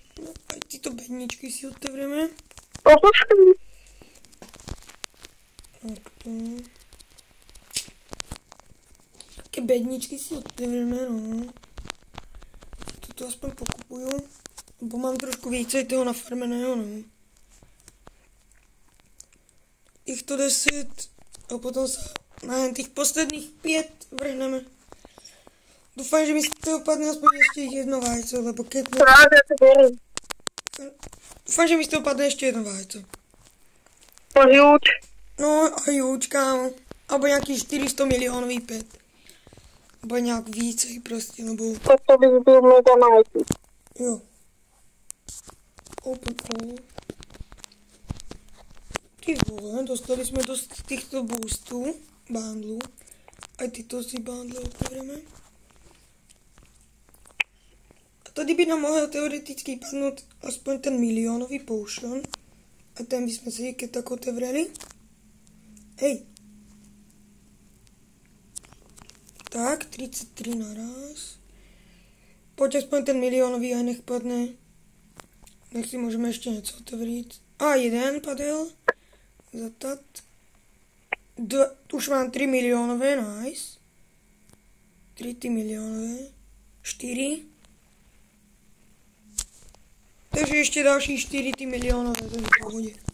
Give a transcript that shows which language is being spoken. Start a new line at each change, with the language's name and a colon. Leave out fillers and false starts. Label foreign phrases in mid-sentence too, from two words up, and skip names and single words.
Czech: Tyto bedničky si otevřeme. Tak to. Také bedničky si otevřeme, no. to aspoň pokupuju. Bo mám trošku více toho nafarmeného, no.
Slovak: Týchto 10 a potom sa na tých posledných 5 vrhneme. Dúfam, že mi z toho padne aspoň ešte jedno vajco, lebo keď... Dúfam, že mi z toho padne ešte jedno vajco. Júč. No a júč, kámo. Alebo nejaký 400 miliónový pet. Alebo nejak vícej proste, lebo...
Czech: To by byl mega nice.
English: Jo. Open all.
Slovak: Ty vole, dostali sme do týchto boostů, bundlu.
Czech: Aj tyto si bundle otevřeme. A tady by nám mohel teoreticky padnout aspoň ten milionový potion. A ten bychom si
Slovak: keď tak
Czech: otevřeli. Hej. Tak, 33 naraz.
Slovak: Poď aspoň ten milionový aj nech padne. Nech si môžeme ešte
Czech: něco otevřít. A jeden padl. Zatat. Už mám 3 milionové, nice. 3 milionové. 4. Takže ještě další 4 milionové, to je v pohodě.